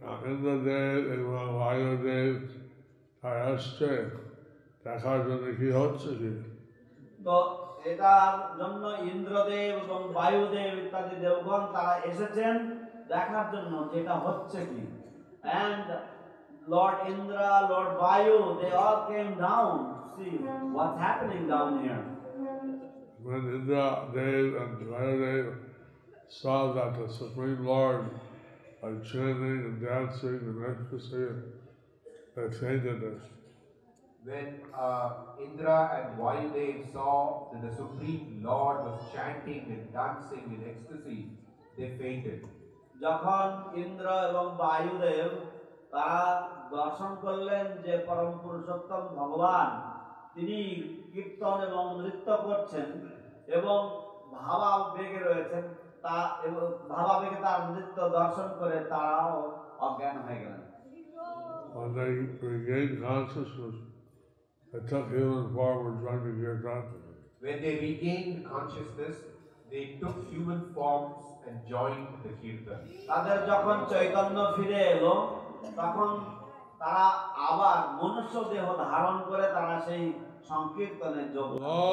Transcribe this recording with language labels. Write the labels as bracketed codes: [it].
[bn] ইন্দ্রদেব এবং বায়ুদেব তারা আসছে দেখার জন্য কি হচ্ছে কি। তো এটার জন্য ইন্দ্রদেব এবং বায়ুদেব ইত্যাদি দেবগণ তারা এসেছেন দেখার জন্য যেটা হচ্ছে কি। [en] And Lord Indra, Lord Vayu, they all came down to see what's happening down here. When Indra Dev and Vayu saw that the Supreme Lord was chanting and dancing and ecstasy, they fainted. When Indra and Vayudev saw that the Supreme Lord was chanting and dancing in ecstasy, they fainted. [bn] যখন ইন্দ্র এবং বায়ুদেব তারা দর্শন করলেন যে পরম পুরুষোত্তম ভগবান তিনি কীর্তন এবং নৃত্য করছেন এবং ভাবাবেগে রয়েছেন, ভাবাবেগে তার নৃত্য দর্শন করে তারাও অজ্ঞান হয়ে গেলেন। [en] When they regained consciousness, they took human form and joined the kirtan. When they regained consciousness, they took human forms and joined the kirtan. [bn] তাদের যখন চৈতন্য ফিরে এলো তখন তারা আবার মনুষ্য দেহ ধারণ করে তারা সেই সংকীর্তনে যোগ দিল।